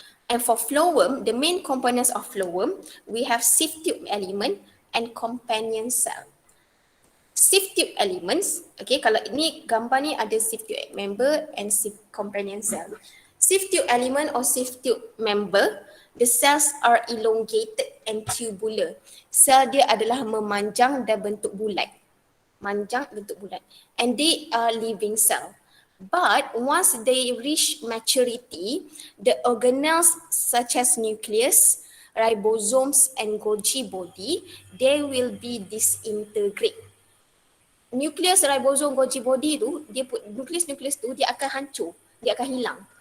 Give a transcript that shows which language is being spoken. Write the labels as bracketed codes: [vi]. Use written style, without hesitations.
[en] And for flowworm, the main components of flowworm, we have sieve tube element and companion cell. Sieve tube elements, okay, [ms] kalau ini gambar ni ada [en] sieve tube member and sieve companion cell. Sieve tube element or sieve tube member, the cells are elongated and tubular. [ms] Sel dia adalah memanjang dan bentuk bulat. Manjang bentuk bulat. [en] And they are living cell. But once they reach maturity, the organelles such as nucleus, ribosomes and Golgi body, they will be disintegrate. [ms] Nucleus, ribosome, Golgi body tu, nukleus tu dia akan hancur, dia akan hilang.